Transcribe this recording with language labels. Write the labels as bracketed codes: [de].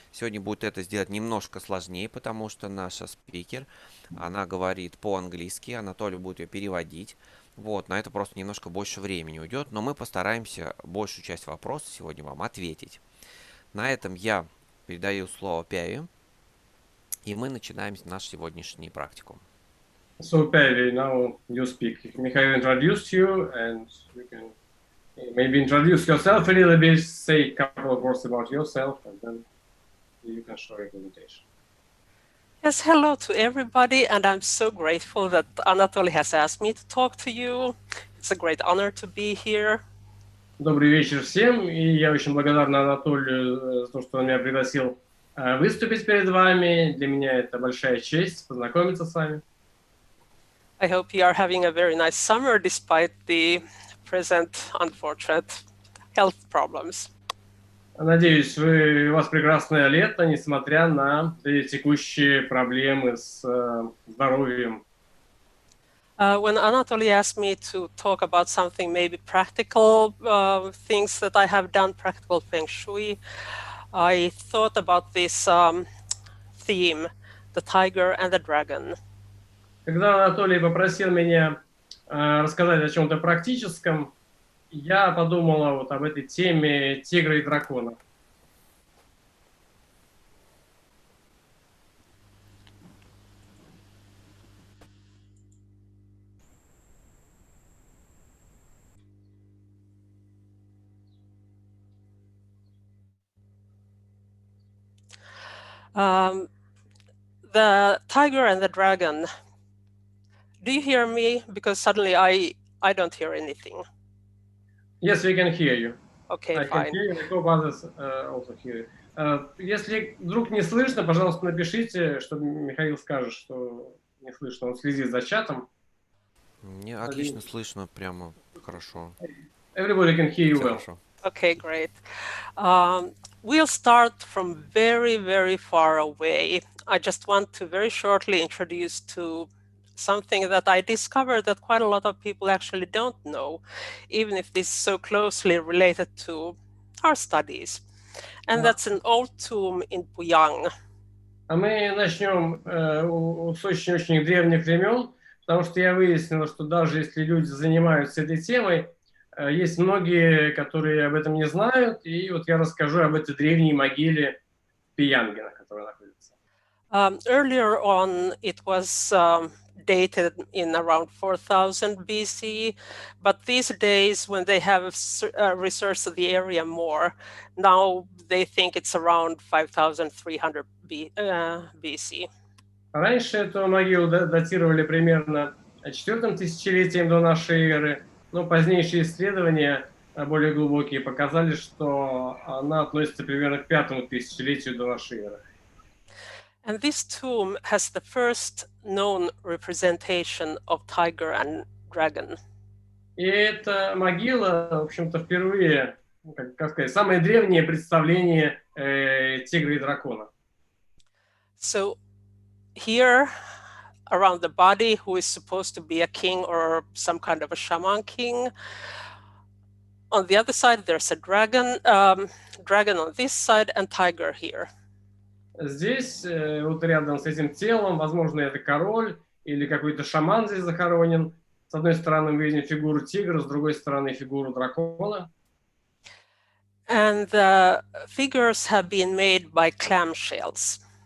[ru] Сегодня будет это сделать немножко сложнее, потому что наша спикер, она говорит по-английски, Анатолий будет ее переводить. Вот, на это просто немножко больше времени уйдет, но мы постараемся большую часть вопросов сегодня вам ответить. На этом я передаю слово Пяйви, и мы начинаем наш сегодняшний практикум. [en] So, Pяйви, now you speak. Mikhail introduced you, and you can maybe introduce yourself a little bit, say a couple of words about yourself, and then you can show your presentation. Yes, hello to everybody, and I'm so grateful that Anatoly has asked me to talk to you. It's a great honor to be here. [ru] Добрый вечер всем, и я очень благодарен Анатолию за то, что он меня пригласил выступить перед вами. Для меня это большая честь познакомиться с вами. [en] I hope you are having a very nice summer despite the present unfortunate health problems. [ru] Надеюсь, у вас прекрасное лето, несмотря на текущие проблемы с здоровьем. [en] When Anatoly asked me to talk about something maybe practical, things that I have done, practical Feng-shui, I thought about this theme, the tiger and the dragon. [ru] Когда Анатолий попросил меня рассказать о чем-то практическом, я подумала вот об этой теме тигра и дракона. [en] The tiger and the dragon. Do you hear me? Because suddenly I don't hear anything. Yes, we can hear you. Okay, I fine. can hear you. I hope others also hear you. [ru] Если вдруг не слышно, пожалуйста, напишите, чтобы Михаил скажет, что не слышно. Он следит за чатом. Мне отлично слышно, прямо хорошо. [en] Everybody can hear you well. Okay, great. We'll start from very, very far away. I just want to very shortly introduce to something that I discovered that quite a lot of people actually don't know, even if this is so closely related to our studies. And that's an old tomb in Puyang. [ru] А мы начнем с очень-очень древних времен, потому что я выяснил, что даже если люди занимаются этой темой, есть многие, которые об этом не знают, и вот я расскажу об этой древней могиле в Пиянге, на которой находится. [en] Earlier on, it was dated in around 4000 BC, but these days, when they have researched the area more, now they think it's around 5300 BC. [ru] Раньше эту могилу датировали примерно 4 тысячелетием до нашей эры, но позднейшие исследования, более глубокие, показали, что она относится примерно к 5 тысячелетию до нашей эры. [en] And this tomb has the first known representation of tiger and dragon. [ru] И эта могила, в общем-то, впервые, как сказать, самое древнее представление тигра и дракона. [en] So here around the body who is supposed to be a king or some kind of a shaman king. On the other side, there's a dragon, dragon on this side and tiger here. [ru] Здесь, вот рядом с этим телом, возможно, это король или какой-то шаман здесь захоронен. С одной стороны мы видим фигуру тигра, с другой стороны фигуру дракона. [en] And the figures have been made by clamshells.